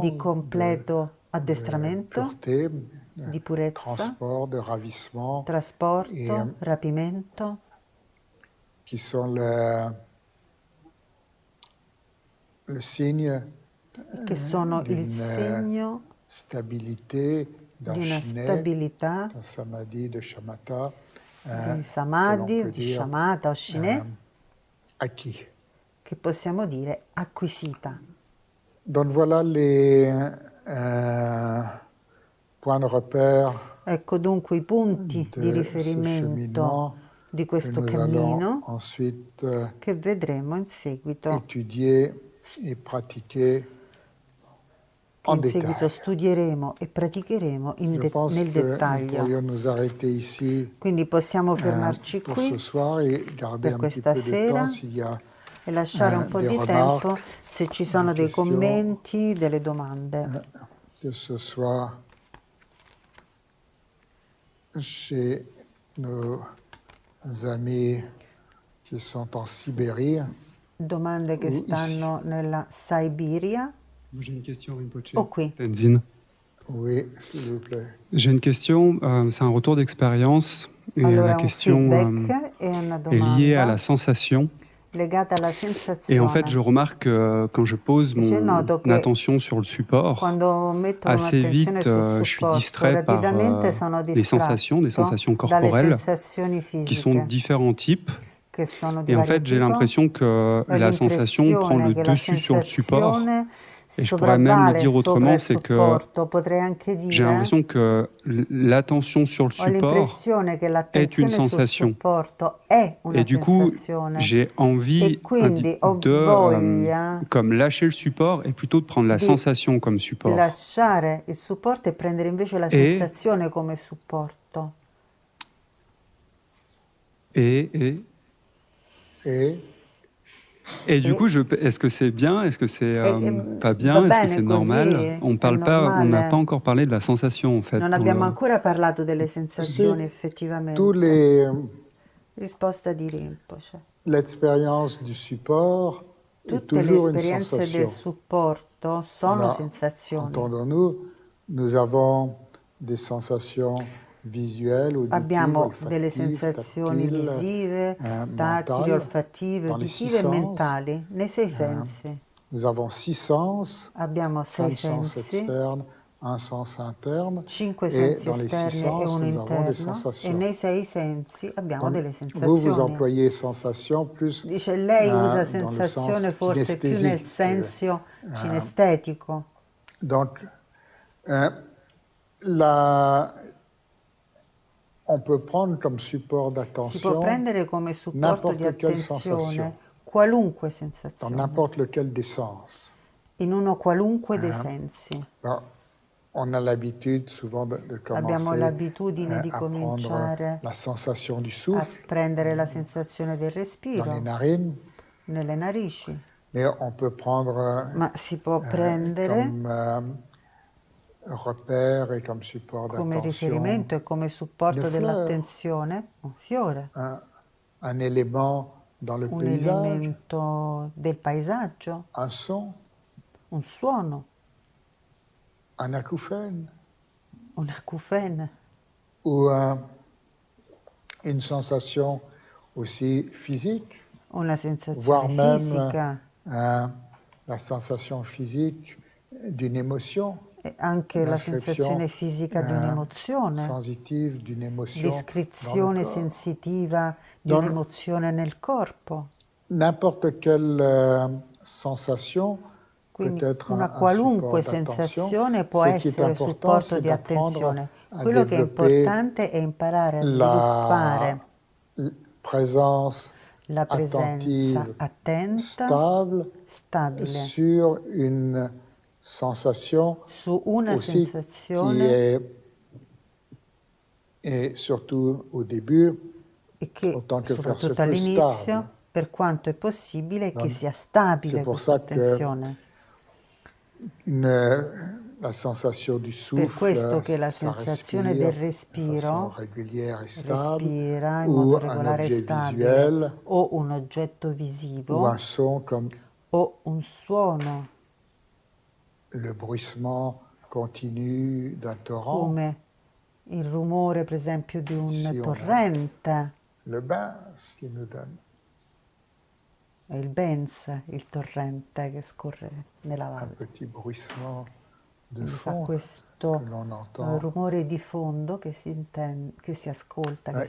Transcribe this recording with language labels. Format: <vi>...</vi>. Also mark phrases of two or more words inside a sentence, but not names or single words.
<it>di completo</it> <fr>de</fr> <it>addestramento,</it> <fr>pureté, de</fr> <it>di purezza,</it> <fr>transport, de ravissement, et</fr> <it>trasporto, rapimento,</it> <fr>qui sont le signe</fr> <it>che sono il</it> <fr>d'une</fr> <it>segno</it> <fr>stabilité,</fr> <it>di</it> <fr>d'un</fr> <it>una shiné, stabilità,</it> <fr>d'un samadhi, de shamatha,</fr> <it>di</it> <fr>que</fr> <it>samadhi,</it> <fr>l'on peut</fr> <it>di</it> <fr>dire</fr> <it>shamatha o shinè,</it> <fr>acquis.</fr> <it>che possiamo dire acquisita.</it> <fr>Donc voilà les points de repère</fr> <it>Ecco dunque i punti di</it> <fr>de ce</fr> <it>riferimento</it> <fr>cheminement</fr> <it>di</it> <fr>que</fr> <it>questo</it> <fr>nous allons</fr> <it>cammino</it> <fr>ensuite</fr> <it>che vedremo in seguito,</it> <fr>étudier et pratiquer</fr> <it>che</it> <fr>en</fr> <it>in seguito</it> <fr>détail.</fr> <it>studieremo e praticheremo</it> <fr>Je pense</fr> <it>nel</it> <fr>que nous</fr> <it>dettaglio.</it> <fr>pourrions nous arrêter ici</fr> <it>Quindi possiamo fermarci</it> <fr>pour ce</fr> <it>qui</it> <fr>soir et garder</fr> <it>per</it> <fr>un petit</fr> <it>questa</it> <fr>peu de temps</fr> <it>sera</it> <fr>s'il y a</fr> <it>e lasciare un po'</it> <fr>des</fr> <it>di</it> <fr>remarques,</fr> <it>tempo se ci</it> <fr>des</fr> <it>sono dei</it> <fr>questions,</fr> <it>commenti, delle domande.</it> <fr>que ce soit chez nos amis qui sont en Sibérie</fr> <it>Domande che</it> <fr>ou ici.</fr> <it>stanno nella Siberia</it> <fr>J'ai une question, Rinpoche.</fr> <it>o qui?</it> <fr>Tenzin. Oui, s'il vous plaît. J'ai une question, c'est un retour d'expérience. Et la</fr> <it>Allora un</it> <fr>question</fr> <it>feedback e una</it> <fr>est liée à</fr> <it>domanda</it> <fr>la sensation.</fr> <it>legata alla</it> <fr>Et en fait, je</fr> <it>sensazione.</it> <fr>remarque que quand je pose</fr> <it>E io</it> <fr>mon</fr> <it>noto che</it> <fr>attention sur le support,</fr> <it>quando metto</it> <fr>assez</fr> <it>un'attenzione</it> <fr>vite,</fr> <it>sul</it> <fr>je suis</fr> <it>supporto,</it> <fr>distrait par</fr> <it>rapidamente sono</it> <fr>des sensations</fr> <it>distratto dalle</it> <fr>corporelles</fr> <it>sensazioni</it> <fr>qui sont de</fr> <it>fisiche,</it> <fr>différents types.</fr> <it>che sono di</it> <fr>Et en</fr> <it>vario</it> <fr>fait, j'ai</fr> <it>tipo,</it> <fr>l'impression que</fr> <it>e ho</it> <fr>la sensation prend</fr> <it>l'impressione</it> <fr>le</fr> <it>che la</it> <fr>dessus sur le support.</fr> <it>sensazione</it> <fr>Et je pourrais même le</fr> <it>sopravvale</it> <fr>dire</fr> <it>sopra</it> <fr>autrement,</fr> <it>il</it> <fr>c'est que</fr> <it>supporto. Potrei anche</it> <fr>j'ai</fr> <it>dire,</it> <fr>l'impression que l'attention sur le</fr> <it>ho</it> <fr>support</fr> <it>l'impressione che</it> <fr>est une</fr> <it>l'attenzione sul</it> <fr>sensation.</fr> <it>supporto è una</it> <fr>Et du coup,</fr> <it>sensazione</it> <fr>j'ai envie</fr> <it>e quindi ho</it> <fr>de</fr> <it>voglia</it> <fr>comme lâcher le support et plutôt de prendre la</fr> <it>di</it> <fr>sensation comme support.</fr> <it>lasciare il supporto e prendere invece la</it> <fr>Et,</fr> <it>sensazione come supporto.</it> <fr>et, et, Et et du</fr> <it>E,</it> <fr>coup, est-ce que c'est bien? Est-ce que c'est pas</fr> <it>va</it> <fr>bien? Est-ce que c'est</fr> <it>bene</it> <fr>normal?</fr> <it>così?</it> <fr>On</fr> <it>È</it> <fr>parle pas, on n'a pas</fr> <it>normale?</it> <fr>encore parlé de la sensation en fait</fr> <it>Non</it> <fr>dans</fr> <it>abbiamo</it> <fr>le.</fr> <it>ancora parlato delle</it> <fr>c'est</fr> <it>sensazioni</it> <fr>tous</fr> <it>effettivamente.</it> <fr>les</fr> <it>Risposta di Rinpoche.</it> <fr>l'expérience du support est</fr> <it>Tutte le</it> <fr>toujours une</fr> <it>esperienze del</it> <fr>sensation.</fr> <it>supporto sono</it> <fr>Alors,</fr> <it>sensazioni.</it> <fr>entendons-nous, nous avons des sensations visuelles, auditives,</fr> <it>Abbiamo delle</it> <fr>olfactives,</fr> <it>sensazioni</it> <fr>tactiles,</fr> <it>visive, tattili,</it> <fr>mentales,</fr> <it>olfattive,</it> <fr>dans les six</fr> <it>uditive e</it> <fr>sens.</fr> <it>mentali, nei sei sensi.</it> <fr>Nous avons six sens,</fr> <it>Abbiamo sei</it> <fr>cinq sens</fr> <it>sensi,</it> <fr>externes, un sens interne,</fr> <it>cinque</it> <fr>et</fr> <it>sensi</it> <fr>dans les six</fr> <it>esterni e</it> <fr>sens,</fr> <it>uno</it> <fr>nous avons des</fr> <it>interno, e</it> <fr>sensations.</fr> <it>nei sei sensi abbiamo</it> <fr>Donc,</fr> <it>delle</it> <fr>vous</fr> <it>sensazioni.</it> <fr>employez sensation plus</fr> <it>Dice lei usa</it> <fr>dans le sens</fr> <it>sensazione forse più nel</it> <fr>kinesthésique.</fr> <it>senso cinestetico.</it> <fr>Donc, euh, la, on peut prendre comme support</fr> <it>Si può</it> <fr>d'attention</fr> <it>prendere come supporto di</it> <fr>n'importe quelle sensation,</fr> <it>attenzione qualunque</it> <fr>dans</fr> <it>sensazione,</it> <fr>n'importe lequel des sens.</fr> <it>in uno qualunque dei sensi.</it> <fr>Alors, on a l'habitude souvent de</fr> <it>Abbiamo</it> <fr>commencer</fr> <it>l'abitudine di</it> <fr>à prendre</fr> <it>cominciare</it> <fr>la sensation du</fr> <it>a</it> <fr>souffle</fr> <it>prendere la sensazione del</it> <fr>dans les</fr> <it>respiro</it> <fr>narines,</fr> <it>nelle narici,</it> <fr>mais on peut prendre</fr> <it>ma si può prendere</it> <fr>comme repère et comme support</fr> <it>come</it> <fr>d'attention</fr> <it>riferimento e come</it> <fr>une</fr> <it>supporto</it> <fr>fleur,</fr> <it>dell'attenzione un fiore,</it> <fr>un élément dans le</fr> <it>un</it> <fr>paysage,</fr> <it>elemento del paesaggio,</it> <fr>un son,</fr> <it>un suono,</it> <fr>un acouphène</fr> <it>un acufene,</it> <fr>ou une sensation aussi physique,</fr> <it>una</it> <fr>voire</fr> <it>sensazione</it> <fr>même</fr> <it>fisica</it> <fr>la sensation physique d'une émotion,</fr> <it>e anche la</it> <fr>l'inscription</fr> <it>sensazione fisica di un'emozione,</it> <fr>sensitive d'une émotion dans le</fr> <it>l'iscrizione</it> <fr>corps.</fr> <it>sensitiva di</it> <fr>Donc,</fr> <it>un'emozione nel corpo.</it> <fr>n'importe quelle sensation peut</fr> <it>Quindi</it> <fr>être</fr> <it>una</it> <fr>un support</fr> <it>qualunque</it> <fr>d'attention.</fr> <it>sensazione può</it> <fr>Ce qui est</fr> <it>essere</it> <fr>important,</fr> <it>supporto</it> <fr>c'est</fr> <it>di</it> <fr>d'apprendre</fr> <it>attenzione.</it> <fr>à</fr> <it>Quello che è</it> <fr>développer</fr> <it>importante è imparare a</it> <fr>la</fr> <it>sviluppare</it> <fr>présence</fr> <it>la presenza</it> <fr>attentive</fr> <it>attenta,</it> <fr>stable</fr> <it>stabile,</it> <fr>sur une sensation</fr> <it>su una</it> <fr>aussi qui</fr> <it>sensazione</it> <fr>est surtout au début,</fr> <it>e che</it> <fr>autant que faire se</fr> <it>soprattutto</it> <fr>peut, stable.</fr> <it>all'inizio, per quanto è possibile, che</it> <fr>Donc,</fr> <it>sia</it> <fr>c'est</fr> <it>stabile</it> <fr>pour</fr> <it>questa</it> <fr>ça que</fr> <it>attenzione.</it> <fr>la sensation du</fr> <it>Per questo</it> <fr>souffle,</fr> <it>che la</it> <fr>ça</fr> <it>sensazione del</it> <fr>respire de façon</fr> <it>respiro</it> <fr>régulière et stable,</fr> <it>respira in</it> <fr>ou</fr> <it>modo</it> <fr>un</fr> <it>regolare e</it> <fr>objet</fr> <it>stabile,</it> <fr>visuel,</fr> <it>o un oggetto</it> <fr>ou</fr> <it>visivo,</it> <fr>un son comme</fr> <it>o un suono,</it> <fr>le bruissement continu d'un torrent.</fr> <it>come il rumore, per esempio, di un</it> <fr>Ici, on a</fr> <it>torrente,</it> <fr>le bain, ce qui nous donne.</fr> <it>è il Benz, il torrente che scorre nella</it> <fr>Un</fr> <it>valle.</it> <fr>petit bruissement de</fr> <it>Quindi fa</it> <fr>fond.</fr> <it>questo soprattutto</it> <fr>l'on entend,</fr> <it>rumore di fondo che che si ascolta, che</it>